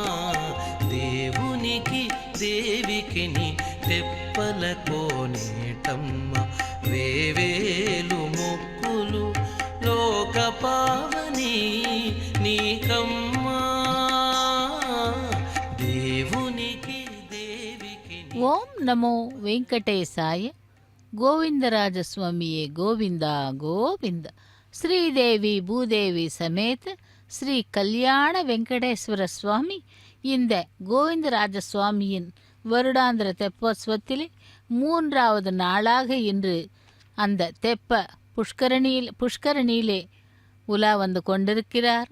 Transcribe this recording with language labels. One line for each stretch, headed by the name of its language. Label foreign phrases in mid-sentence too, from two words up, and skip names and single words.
Telugu: దేవునికి దేవికిని తెప్పల కోనేటమ్మ వేవేలు మొక్కులు లోక పావని నీకమ్మా. దేవునికి దేవికి.
Sanskrit: ఓం నమో వెంకటేశాయ.
Telugu: గోవిందరాజస్వామియే గోవింద గోవింద.
Tamil: ஸ்ரீதேவி பூதேவி சமேத ஸ்ரீ கல்யாண வெங்கடேஸ்வர சுவாமி இந்த கோவிந்தராஜ சுவாமியின் வருடாந்திர தெப்போத்சவத்திலே 3வது நாளாக இன்று அந்த தெப்ப புஷ்கரணியிலே உலா வந்து கொண்டிருக்கிறார்.